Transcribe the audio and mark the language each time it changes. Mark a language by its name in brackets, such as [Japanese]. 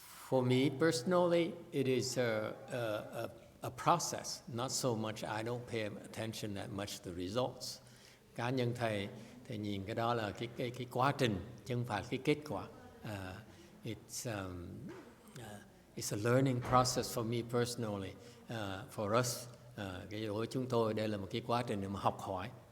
[English] For me personally, it is a process, not so much. I don't pay attention that much to the results. [Vietnamese] Cá nhân thầy nhìn cái đó là cái quá trình, chứ không phải cái kết quả. [English] It's a learning process for me personally. For us, [Vietnamese] cái đối với chúng tôi đây là một cái quá trình để mà học hỏi.